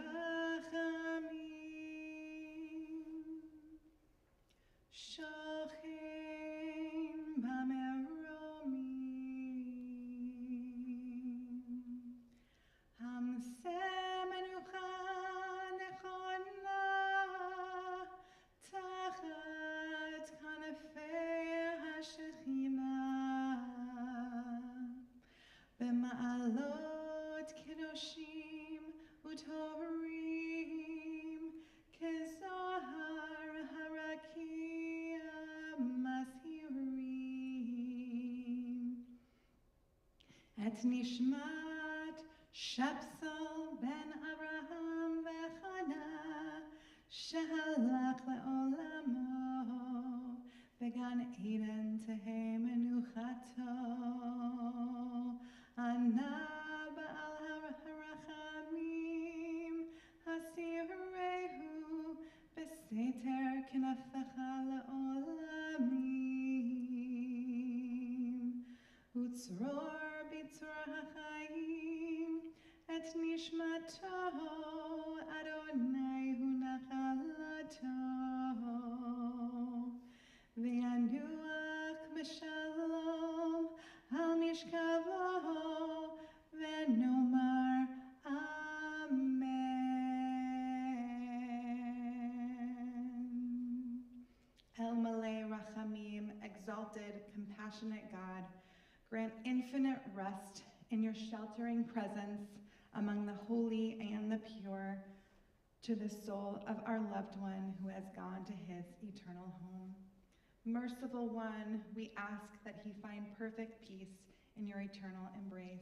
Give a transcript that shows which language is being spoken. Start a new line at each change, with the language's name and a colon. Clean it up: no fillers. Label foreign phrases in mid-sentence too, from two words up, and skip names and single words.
Hebrew: רחמים שוכן במרומים המצא מנוחה נכונה תחת כנפי השכינה במעלות קדושים וטהורים כזוהר הרקיע מזהירים את נשמת שפסל בן אברהם וחנה שהלך לעולמו בגן עדן תהא מנוחתו אנא בעל הרחמים הסתירהו בסתר כנפיך לעולמים וצרור בצרור החיים את נשמתו ה' הוא נחלתו וינוח בשלום על משכבו ונאמר אמן. אל מלא רחמים,
English: exalted, compassionate God, grant infinite rest in your sheltering presence among the holy and the pure to the soul of our loved one who has gone to his eternal home. Merciful One, we ask that he find perfect peace in your eternal embrace.